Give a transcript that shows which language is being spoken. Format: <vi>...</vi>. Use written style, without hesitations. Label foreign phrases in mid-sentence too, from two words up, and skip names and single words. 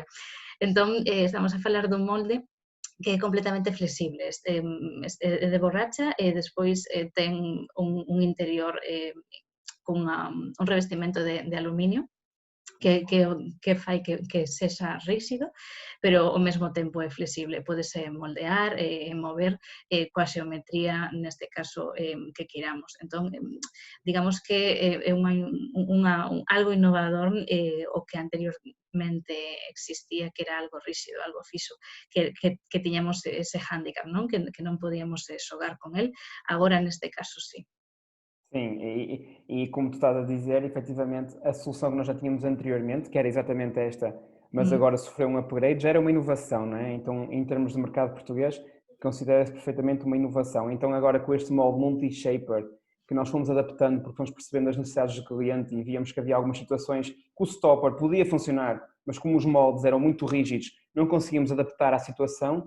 <gl>Entón, estamos a falar dun molde que é completamente flexible, é de borracha e despois ten un interior con un revestimento de aluminio que fai que sexa rígido, pero ao mesmo tempo é flexible, pódese moldear e mover coa xeometría, neste caso, que queiramos. Entón, digamos que é algo innovador o que anteriormente existía, que era algo rígido, algo fixo, que tiñamos ese hándicap, non? Que non podíamos xogar con el, agora neste caso sí.</gl> <pt>Sim, e como tu estás a dizer, efetivamente, a solução que nós já tínhamos anteriormente, que era exatamente esta, mas agora sofreu um upgrade, já era uma inovação, não é? Então, em termos de mercado português, considera-se perfeitamente uma inovação. Então, agora com este molde multi-shaper, que nós fomos adaptando porque fomos percebendo as necessidades do cliente e víamos que havia algumas situações que o stopper podia funcionar, mas como os moldes eram muito rígidos, não conseguimos adaptar à situação.</pt>